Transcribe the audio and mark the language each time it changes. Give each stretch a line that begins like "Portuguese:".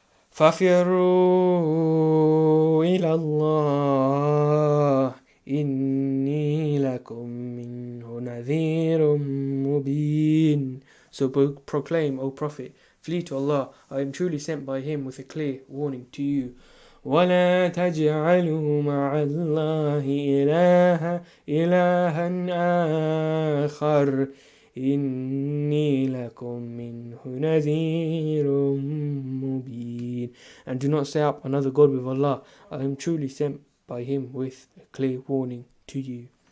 Arabic: فَفِرُّوا إِلَى اللَّهِ إِنِّي لَكُمْ مِنْهُ نَذِيرٌ مُبِينٌ,
English: so proclaim, O Prophet, flee to Allah, I am truly sent by Him with a clear warning to you.
Arabic: وَلَا تَجْعَلُوا مَعَ اللَّهِ إِلَهًا آخَرَ إِنِّي لَكُمْ مِنْهُ نَذِيرٌ مُبِينٌ,
English: and do not set up another God with Allah. I am truly sent by Him with a clear warning to you.